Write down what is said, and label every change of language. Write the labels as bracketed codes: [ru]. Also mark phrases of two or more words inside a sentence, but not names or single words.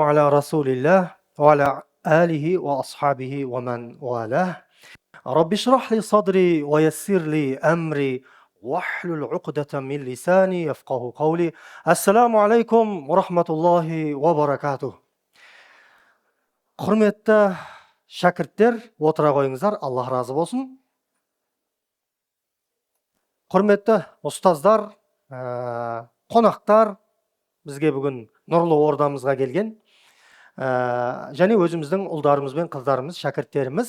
[ar] على رسول الله، وعلى آله وأصحابه ومن والاه. رب اشرح لي صدري ويسر لي أمري واحلل عقدة من لساني يفقه قولي. السلام عليكم ورحمة الله وبركاته. [kk] Құрметті шәкірттер, отыра қойыңыздар, Аллах разы болсын. Құрметті ұстаздар, қонақтар, бізге бүгін нұрлы ордамызға келген, және өзіміздің ұлдарымыз бен қыздарымыз, шәкірттеріміз.